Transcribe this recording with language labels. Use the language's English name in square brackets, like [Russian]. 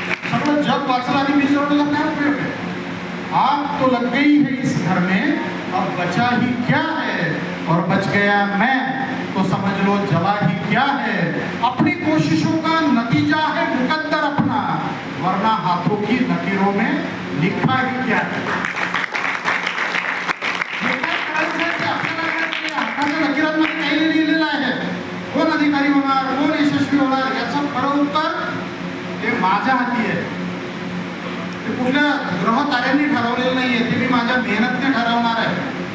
[Marathi] सगळं जग वाचलं आणि मी जोडलं काय उपयोग आहे. [Hindi] आग तो लग गई है इस घर में, अब बचा ही क्या है, और बच गया मैं तो समझ लो जला ही क्या है. अपनी कोशिशों का नतीजा है मुकद्दर अपना, वरना हाथों की लकीरों में लिखा ही क्या है. [Marathi] हाताच्या लकीरांमध्ये काही लिहिलेलं आहे. कोण अधिकारी होणार, कोण यशस्वी होणार, याचं खरं उत्तर हे माझ्या हाती आहे. ते कुठल्या ग्रह ताऱ्यांनी ठरवलेलं नाहीये, ते मी माझ्या मेहनतने ठरवणार आहे.